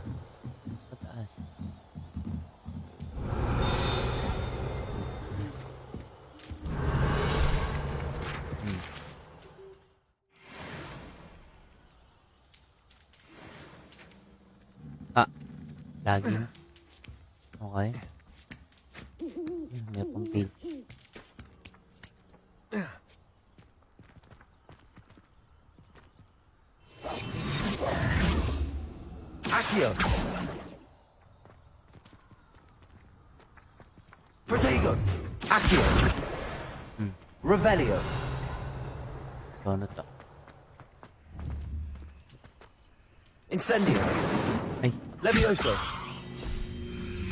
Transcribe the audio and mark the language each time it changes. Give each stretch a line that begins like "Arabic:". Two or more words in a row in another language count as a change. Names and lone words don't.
Filipino: Pataas. Lagi. Okay. May pang page. Accio. Protego. Accio. Revelio. Ito na to. Incendio. Ay. Levioso.